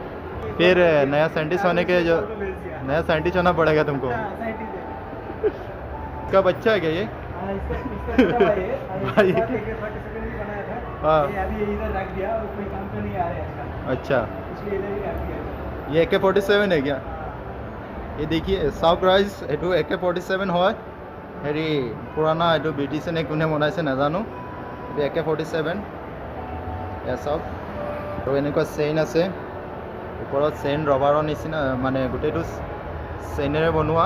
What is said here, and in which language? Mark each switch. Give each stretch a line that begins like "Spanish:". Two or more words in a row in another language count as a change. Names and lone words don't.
Hindi: अच्छा, फिर नया साइंटिस्ट होने के जो नया साइंटिस्ट होना पड़ेगा तुमको। हाँ, साइंटिस्ट है। इसका बच्चा है क्या ये? हाँ, इसका छोटा भाई है। भाई। ये AK-47 भी बनाया था। हाँ। ये अभी इधर रख दिया और कोई काम तो नहीं आ रहा है इसका, अच्छा, इसलिए इधर ही रख दिया। ये AK-47 है क्या? ये देखिए
Assamese: চাওক ৰাইজ, এইটো AK-47 হয়। হেৰি পুৰণা এইটো ব্ৰিটিছে কোনে বনাইছে নাজানো। এইটো AK-47 এয়া চাওক। আৰু এনেকুৱা চেইন আছে, ওপৰত চেইন ৰবাৰৰ নিচিনা, মানে গোটেইটো চেইনেৰে বনোৱা।